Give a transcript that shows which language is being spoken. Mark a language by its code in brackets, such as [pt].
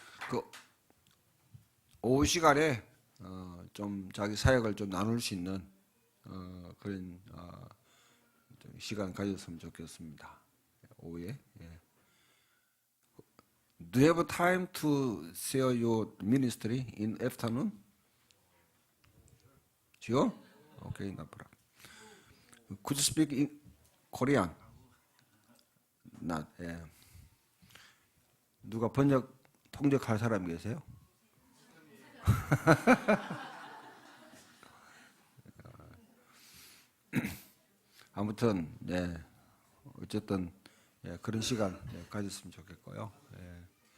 [ko] 그 오후 시간에 좀 자기 사역을 좀 나눌 수 있는 그런 좀 시간 가졌으면 좋겠습니다. 오후에. 예. [en] Do you have time to share your ministry in afternoon? Sure? Okay, no problem. Could you speak in Korean? Not. [ko] 예. 누가 통역할 사람 계세요? 아무튼 예, 어쨌든 예, 그런 시간 예, 가졌으면 좋겠고요. 예.